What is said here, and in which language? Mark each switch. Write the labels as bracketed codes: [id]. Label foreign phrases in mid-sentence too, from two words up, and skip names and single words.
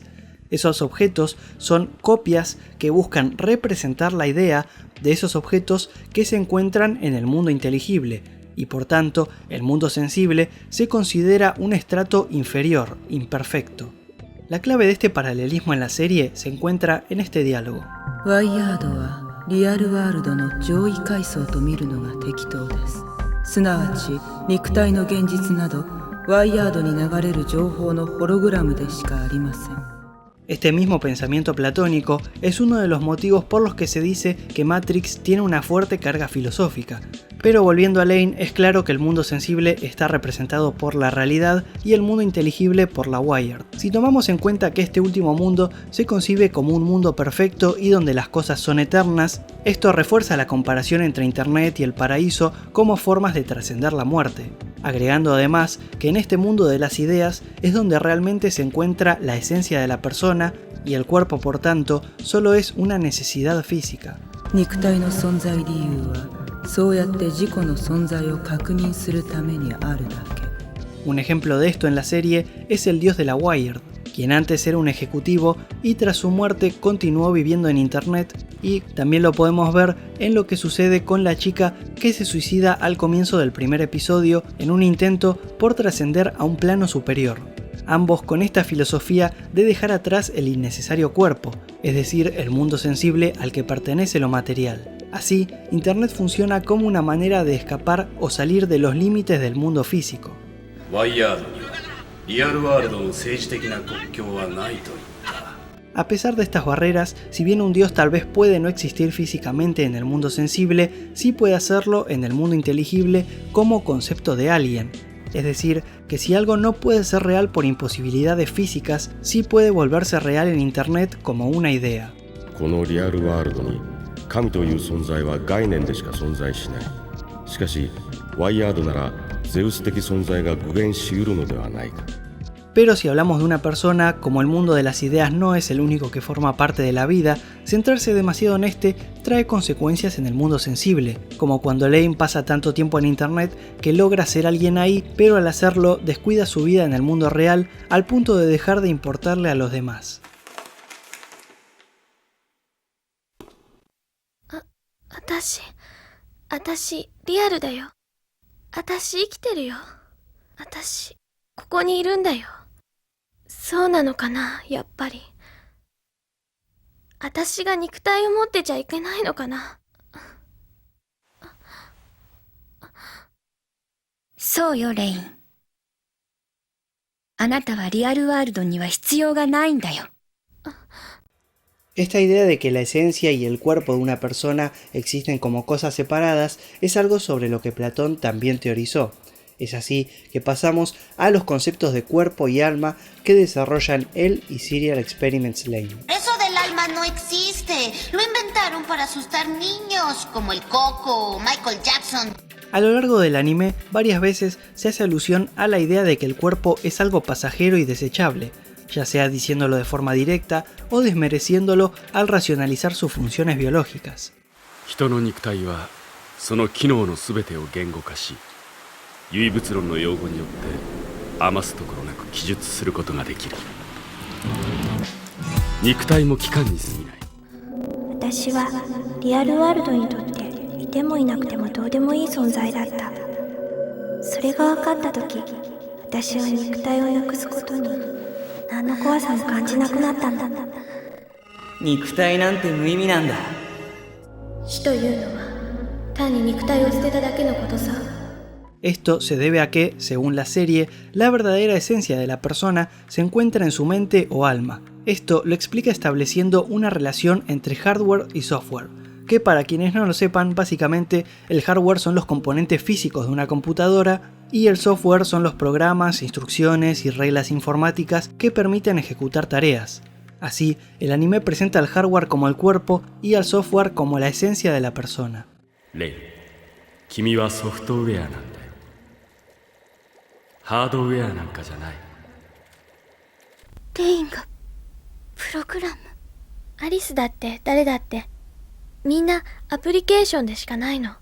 [es] Esos objetos son copias que buscan representar la idea de esos objetos que se encuentran en el mundo inteligible, y por tanto el mundo sensible se considera un estrato inferior, imperfecto. La clave de este paralelismo en la serie se encuentra en este diálogo. [ja] ワイヤードはリアルワールドの上位階層と見るのが適当です。すなわち肉体の現実などワイヤードに流れる情報のホログラムでしかありません。 [es] Este mismo pensamiento platónico es uno de los motivos por los que se dice que Matrix tiene una fuerte carga filosófica. Pero volviendo a Lane, es claro que el mundo sensible está representado por la realidad y el mundo inteligible por la Wired. Si tomamos en cuenta que este último mundo se concibe como un mundo perfecto y donde las cosas son eternas, esto refuerza la comparación entre Internet y el paraíso como formas de trascender la muerte. Agregando además que en este mundo de las ideas es donde realmente se encuentra la esencia de la persona y el cuerpo, por tanto, solo es una necesidad física. [ja] 肉体の存在理由はそうやって自己の存在を確認するためにあるだけ。 [es] Un ejemplo de esto en la serie es el dios de la Wired, quien antes era un ejecutivo y tras su muerte continuó viviendo en internet, y también lo podemos ver en lo que sucede con la chica que se suicida al comienzo del primer episodio en un intento por trascender a un plano superior. Ambos con esta filosofía de dejar atrás el innecesario cuerpo, es decir, el mundo sensible al que pertenece lo material. Así, internet funciona como una manera de escapar o salir de los límites del mundo físico. [ja] ワイヤードにはリアルワールドの政治的な国境はないと言った。 [es] A pesar de estas barreras, si bien un dios tal vez puede no existir físicamente en el mundo sensible, sí puede hacerlo en el mundo inteligible como concepto de alien. Es decir, que si algo no puede ser real por imposibilidades físicas, sí puede volverse real en internet como una idea. [ja] このリアルワールドに神という存在は概念でしか存在しない。しかしワイヤードならゼウス的存在が具現しうるのではないか。 [es] Pero si hablamos de una persona, como el mundo de las ideas no es el único que forma parte de la vida, centrarse demasiado en este trae consecuencias en el mundo sensible, como cuando Lane pasa tanto tiempo en internet que logra ser alguien ahí, pero al hacerlo descuida su vida en el mundo real al punto de dejar de importarle a los demás. [ja] 私リアルだよ。私生きてるよ。私ここにいるんだよ。そうなのかな、やっぱり。私が肉体を持ってちゃいけないのかな。そうよ、レイン。あなたはリアルワールドには必要がないんだよ。 [es] Esta idea de que la esencia y el cuerpo de una persona existen como cosas separadas es algo sobre lo que Platón también teorizó. Es así que pasamos a los conceptos de cuerpo y alma que desarrollan él y Serial Experiments Lane. Eso del alma no existe. Lo inventaron para asustar niños, como el Coco o Michael Jackson. A lo largo del anime, varias veces se hace alusión a la idea de que el cuerpo es algo pasajero y desechable, ya sea diciéndolo de forma directa o desmereciéndolo al racionalizar sus funciones biológicas. [ja] 人の肉体はその機能のすべてを言語化し、唯物論の用語によって余すところなく記述することができる。肉体も器官に過ぎない。私はリアルワールドにとっていてもいなくてもどうでもいい存在だった。それが分かった時、私は肉体をなくすことに何の怖さも感じなくなったんだ。肉体なんて無意味なんだ。死というのは単に肉体を捨てただけのことさ。 [es] Esto se debe a que, según la serie, la verdadera esencia de la persona se encuentra en su mente o alma. Esto lo explica estableciendo una relación entre hardware y software, que para quienes no lo sepan, básicamente el hardware son los componentes físicos de una computadora y el software son los programas, instrucciones y reglas informáticas que permiten ejecutar tareas. Así, el anime presenta al hardware como el cuerpo y al software como la esencia de la persona. [ja] Lei, 君はソフトウェアなんだよ。ハードウェアなんかじゃない。レインがプログラム。アリスだって誰だってみんなアプリケーションでしかないの。